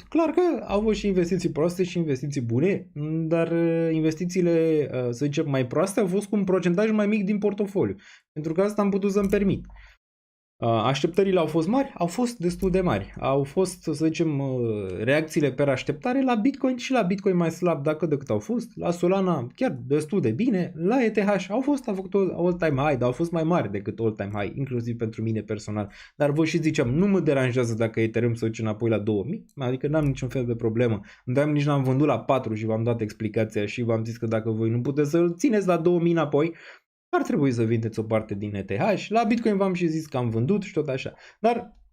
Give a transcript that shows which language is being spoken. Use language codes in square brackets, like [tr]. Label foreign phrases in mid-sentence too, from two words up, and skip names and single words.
[ro] Clar că au fost și investiții proaste și investiții bune, dar investițiile, să zicem, mai proaste au fost cu un procentaj mai mic din portofoliu. Pentru că asta am putut să-mi permit. Așteptările au fost mari? Au fost destul de mari. Au fost, să zicem, reacțiile pe așteptare la Bitcoin și la Bitcoin mai slab decât au fost. La Solana chiar destul de bine. La ETH au făcut [en] all-time high, [ro] dar au fost mai mari decât [en] all-time high, [ro] inclusiv pentru mine personal. Dar vă și ziceam, nu mă deranjează dacă Ethereum se duce înapoi la 2000, adică n-am niciun fel de problemă. Dar nici n-am vândut la 4 și v-am dat explicația și v-am zis că dacă voi nu puteți să-l țineți la 2000 înapoi, ar trebui să vindeți o parte din ETH. La Bitcoin v-am și zis că am vândut și tot așa.